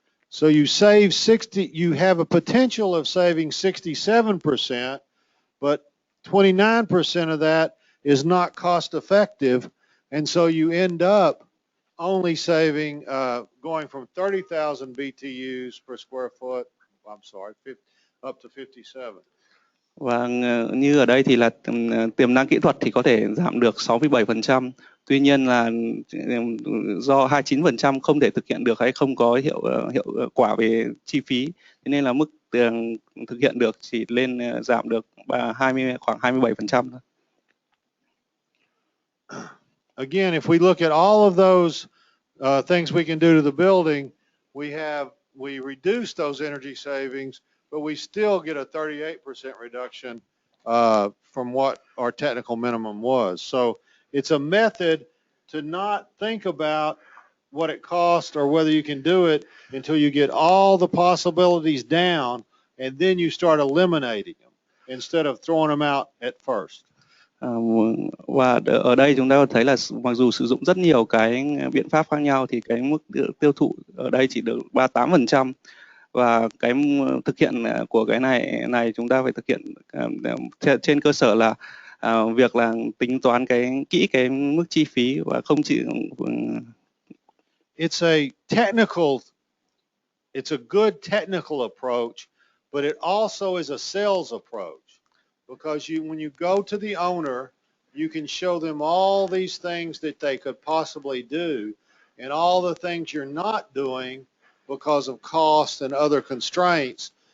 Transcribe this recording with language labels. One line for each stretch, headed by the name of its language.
English: So you have a potential of saving 67%, but 29% of that is not cost effective, and so you end up only saving going from 30,000 BTUs per square foot. Up to 57.
Vietnamese: Và như ở đây thì là tiềm năng kỹ thuật thì có thể giảm được 67%. Tuy nhiên là do 29% không thể thực hiện được hay không có hiệu quả về chi phí, thế nên là mức thực hiện được chỉ lên giảm được khoảng 27% thôi.
English: Again, if we look at all of those things we can do to the building, we reduce those energy savings, but we still get a 38% reduction from what our technical minimum was. So it's a method to not think about what it costs or whether you can do it until you get all the possibilities down, and then you start eliminating them instead of throwing them out at first.
Vietnamese: Và ở đây chúng ta thấy là mặc dù sử dụng rất nhiều cái biện pháp khác nhau thì cái mức tiêu thụ ở đây chỉ được 38%. Và cái thực hiện của cái này chúng ta phải thực hiện trên cơ sở là việc là tính toán kỹ cái mức chi phí và không chỉ
English: It's a technical It's a good technical approach, but it also is a sales approach, because when you go to the owner, you can show them all these things that they could possibly do and all the things you're not doing because of cost and other constraints.